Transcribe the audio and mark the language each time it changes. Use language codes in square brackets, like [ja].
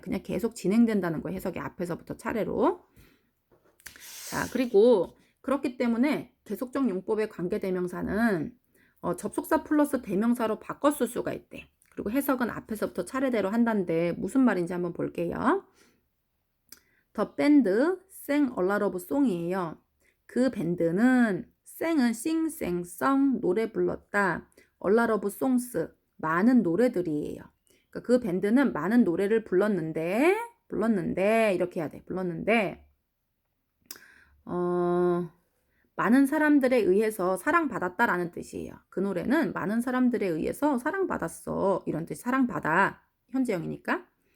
[ko] 그냥 계속 진행된다는 거야. 해석이 앞에서부터 차례로. 자, 그리고 그렇기 때문에 계속적 용법의 관계대명사는 접속사 플러스 대명사로 바꿔 쓸 수가 있대. 그리고 해석은 앞에서부터 차례대로 한다는데 무슨 말인지 한번 볼게요. [en] The band sang a lot of song이에요. [ko] 그 밴드는 생은 [en] sing, sang, sung [ko] 노래 불렀다. [en] A lot of songs [ko] 많은 노래들이에요. 그러니까 그 밴드는 많은 노래를 불렀는데 이렇게 해야 돼. 불렀는데 많은 사람들에 의해서 사랑받았다라는 뜻이에요. 그 노래는 많은 사람들에 의해서 사랑받았어. 이런 뜻. 사랑받아. 현재형이니까.